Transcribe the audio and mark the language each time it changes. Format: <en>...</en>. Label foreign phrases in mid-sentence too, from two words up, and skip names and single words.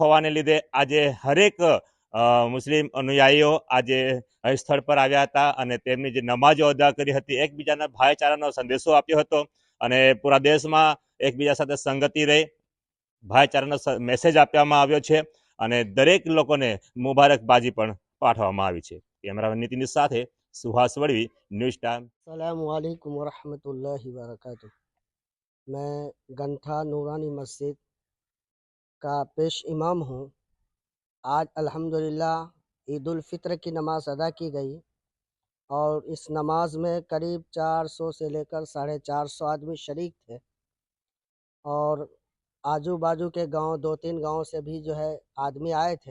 <gu>હોવાને લીધે આજે હરેક મુસ્લિમ અનુયાયીઓ આજે સ્થળ પર આવ્યા હતા અને તેમની જે નમાજો અદા કરી હતી, એકબીજાના ભાઈચારાનો સંદેશો આપ્યો હતો અને પૂરા દેશમાં એકબીજા સાથે સંગતિ રહે, ભાઈચારાનો મેસેજ આપવામાં આવ્યો છે અને દરેક લોકોને મુબારકબાજી પણ પાઠવવામાં આવી છે. કેમેરામેન નીતિનની સાથે સુહાસ વડવી, ન્યૂઝ ટાઈમ.</gu> <ar>السلام عليكم ورحمة الله وبركاته.</ar> <hi>मैं गंथा नूरानी मस्जिद का पेश इमाम हूँ। आज अल्हम्दुलिल्लाह ईद उल फित्र की नमाज अदा की गई और इस नमाज में करीब 400 से लेकर 450 आदमी शरीक थे और आजू बाजू के गांव 2-3 गांव से भी जो है आदमी आए थे।</hi>